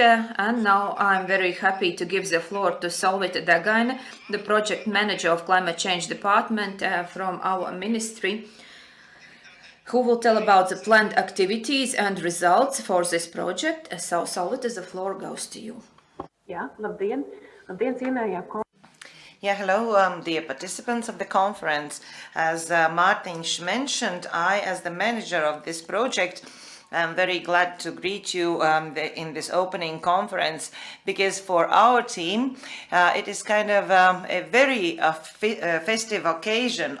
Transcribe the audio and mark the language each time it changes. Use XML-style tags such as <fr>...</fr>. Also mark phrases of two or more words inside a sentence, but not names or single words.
<en>And now I'm very happy to give the floor to Solvita Dagaine, the project manager of Climate Change Department from our ministry, who will tell about the planned activities and results for this project. So Solvita, the floor goes to you.</en> <lv>Jā, labdien! Labdien, cienējamie kolēģi!</lv> <en>Yeah, hello, dear participants of the conference. As Mārtiņš mentioned, I, as the manager of this project, am very glad to greet you in this opening conference, because for our team, it is kind of a very festive occasion.</en>